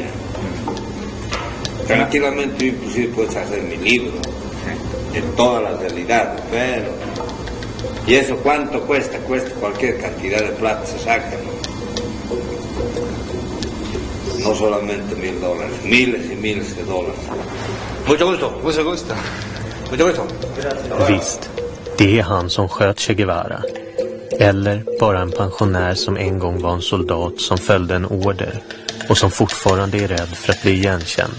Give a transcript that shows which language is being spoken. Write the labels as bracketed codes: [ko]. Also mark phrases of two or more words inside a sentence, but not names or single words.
[es] Tranquilamente yo inclusive puedo hacer mi libro de toda la realidad, pero ¿y eso cuánto cuesta? Cuesta cualquier cantidad de plata, se saca, no solamente $1,000, miles y miles de dólares. Mucho gusto, mucho gusto. Mucho gusto. [sv] Visst, det är han som sköt Che Guevara. Eller bara en pensionär som en gång var en soldat som följde en order och som fortfarande är rädd för att bli igenkänd.